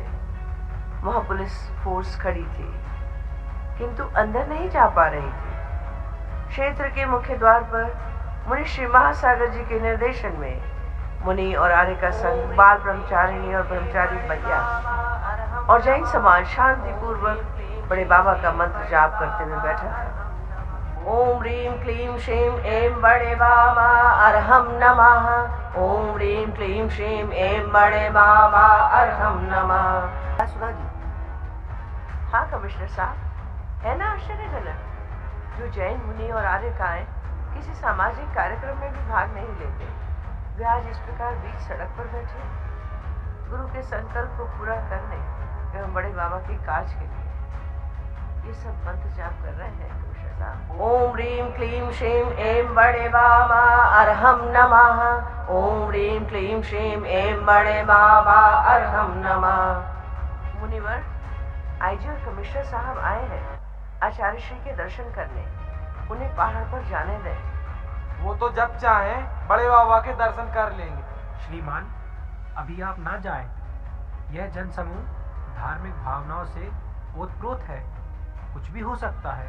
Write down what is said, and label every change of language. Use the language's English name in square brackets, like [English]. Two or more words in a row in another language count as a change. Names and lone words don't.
[Hindi] वहां पुलिस फोर्स खड़ी थी किंतु अंदर नहीं जा पा रही थी। क्षेत्र के मुख्य द्वार पर मुनि श्री महासागर जी के निर्देशन में मुनि और आर्य का संघ, बाल ब्रह्मचारिणी और ब्रह्मचारी भैया और जैन समाज शांति पूर्वक बड़े बाबा का मंत्र जाप करते हुए बैठा था। [Sanskrit] ओम ह्रीं क्लीं श्रीं ऐं बड़े बाबा अर्हं नमः। ओम ह्रीं क्लीं श्रीं ऐं बड़े बाबा अर्हं नमः। सुधा जी? [Hindi] हाँ कमिश्नर साहब, है ना आश्चर्यजनक, जो जैन मुनि और आर्यकाएं किसी सामाजिक कार्यक्रम में भी भाग नहीं लेते, वे आज इस प्रकार बीच सड़क पर बैठे गुरु के संकल्प को पूरा करने एवं बड़े बाबा की काज के लिए ये सब मंत्र जाप कर रहे हैं। [Sanskrit] ओम ह्रीं क्लीं श्रीं ऐं बड़े बाबा अर्हं नमः। ओम ह्रीं क्लीं श्रीं ऐं बड़े बाबा अर्हं नमः। [Hindi] मुनिवर, आईजी और कमिश्नर साहब आए हैं आचार्य श्री के दर्शन करने। उन्हें पहाड़ पर जाने दें। वो तो जब चाहें बड़े बाबा के दर्शन कर लेंगे। श्रीमान, अभी आप ना जाएं। यह जनसमूह धार्मिक भावनाओं से ओतप्रोत है, कुछ भी हो सकता है।